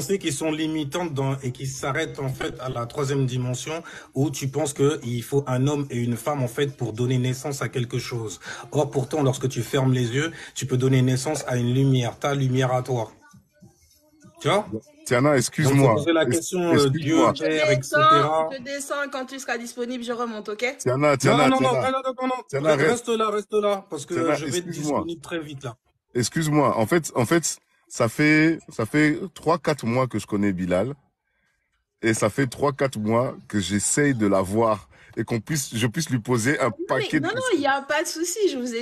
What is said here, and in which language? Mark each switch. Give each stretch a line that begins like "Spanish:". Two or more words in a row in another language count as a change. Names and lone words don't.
French: pensées qui sont limitantes et qui s'arrêtent en fait à la troisième dimension où tu penses que il faut un homme et une femme en fait pour donner naissance à quelque chose. Or, pourtant, lorsque tu fermes les yeux, tu peux donner naissance à une lumière, ta lumière à toi. Tu vois? Tiana, Donc, se excuse-moi. poser la question, Dieu, Excuse-moi. Père, etc. Je descends, quand tu seras disponible, je remonte, ok? Tiana, Non, Tiana, non, non, Tiana. non, non, non, non. Tiana, Reste là, parce que Tiana, je vais être excuse-moi. disponible très vite là. Excuse-moi. En fait, ça fait 3-4 mois que je connais Bilal. Et ça fait 3-4 mois que j'essaye de la voir et je puisse lui poser un paquet de Non, il questions. n'y a pas de souci. Je vous ai